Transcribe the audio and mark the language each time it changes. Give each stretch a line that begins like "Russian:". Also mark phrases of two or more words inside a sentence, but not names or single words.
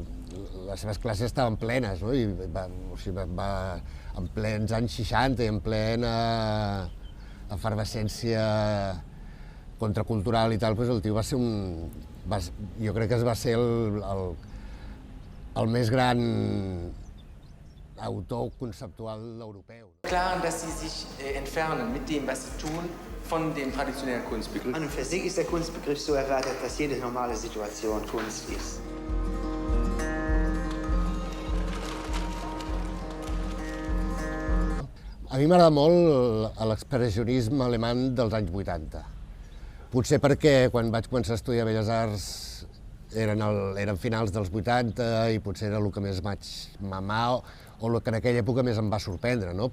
Catalan: Les seves classes estaven plenes, no? I en plens anys 60 i en plena efervescència contracultural i tal, el tio va ser jo crec que va ser el més gran autor conceptual europeu.
German: Klar, dass sie sich entfernen mit dem, was sie tun, von dem traditionellen Kunstbegriff. Und für sich ist der Kunstbegriff so erweitert, dass jede normale Situation Kunst ist.
Catalan: A mi m'agrada molt l'expressionisme alemany dels anys 80. Potser perquè quan vaig començar a estudiar Belles Arts eren finals dels 80 i potser era el que més vaig mamar o el que en aquella època més em va sorprendre, no?